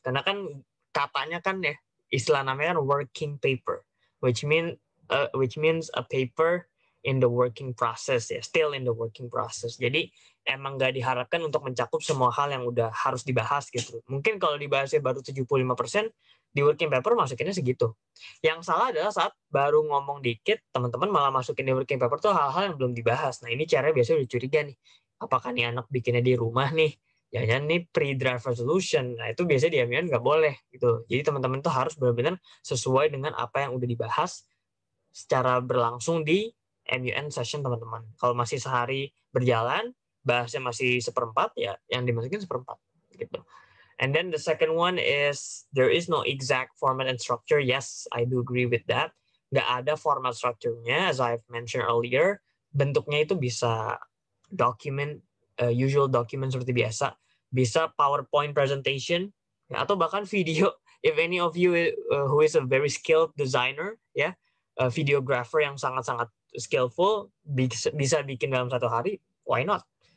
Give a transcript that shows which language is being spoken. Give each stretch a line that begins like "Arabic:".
Indonesian: Karena kan katanya kan ya, istilah namanya kan working paper,
English: which means a paper in the working process
Indonesian: ya,
English: still in the working process.
Indonesian: Jadi emang nggak diharapkan untuk mencakup semua hal yang udah harus dibahas gitu. Mungkin kalau dibahasnya baru 75%, di working paper masukinnya segitu. Yang salah adalah saat baru ngomong dikit, teman-teman malah masukin di working paper tuh hal-hal yang belum dibahas. Nah, ini cara biasanya udah curiga nih. Apakah nih anak bikinnya di rumah nih? Jangan nih pre-draft resolution. Nah, itu biasanya di MUN nggak boleh gitu. Jadi teman-teman tuh harus benar-benar sesuai dengan apa yang udah dibahas secara berlangsung di MUN session teman-teman. Kalau masih sehari berjalan, bahasnya masih seperempat, ya yang dimasukin seperempat gitu.
English: And then the second one is there is no exact format and structure. Yes, I do agree with that.
Indonesian: Nggak ada format structure-nya,
English: as I've mentioned earlier.
Indonesian: Bentuknya itu bisa document, usual document seperti biasa. Bisa PowerPoint presentation, ya, atau bahkan video.
English: If any of you who is a very skilled designer, ya, videographer yang sangat-sangat skillful,
Indonesian: bisa bikin dalam satu hari,
English: why not?